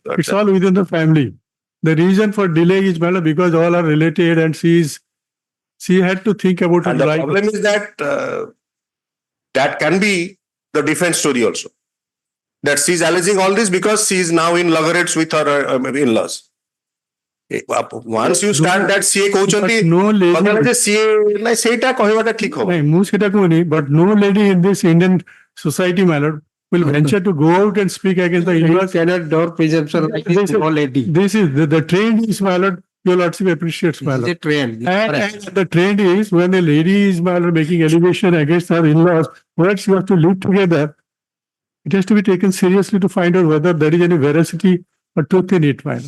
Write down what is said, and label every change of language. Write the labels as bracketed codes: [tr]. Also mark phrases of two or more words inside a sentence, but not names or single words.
[en] It's all within the family. The reason for delay is, my lord, because all are related and she had to think about her And the life. problem is that that can be the defense story also. That she's alleging all this because she is now in loggerheads with her in-laws. Once you start that CA କହୁଛନ୍ତି no lady. [or] ଯେ CA ନାଇଁ ସେଇଟା କହିବାଟା ଠିକ ହବ. ନାଇଁ, ମୁଁ ସେଟା କହୁନି, [en] but no lady in this Indian society, my lord, will venture to go out and speak against the You in-laws. cannot door presumption like this, no lady. This is the trend is, my lord, your lordship appreciates, my This is lord. a trend. And the trend is when a lady is, my lord, making allegation against her in-laws, where she has to live together, it has to be taken seriously to find out whether there is any veracity or truth in it, my lord.